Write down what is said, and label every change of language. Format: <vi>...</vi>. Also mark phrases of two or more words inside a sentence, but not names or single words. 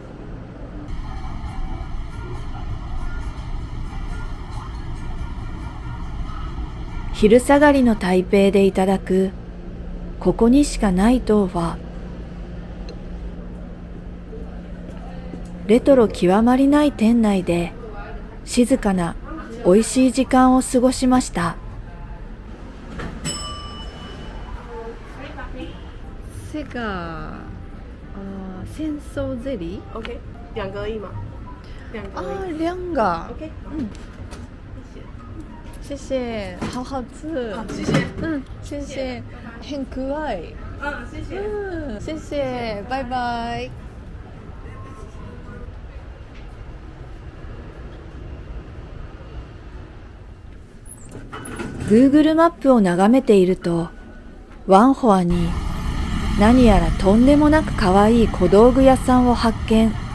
<ja>昼下がりの台北でいただくここにしかないトーファ。レトロ極まりない店内で静かな美味しい時間を過ごしました。</ja> <zh>这个鲜收ゼリー OK，两个而已嘛。两个而已。两个 OK，谢谢好好吃好，谢谢。谢谢很可愛い谢谢。谢谢バイバイ。</zh> <ja>Google マップを眺めていると、ワンホアに何やらとんでもなく可愛い小道具屋さんを発見。</ja>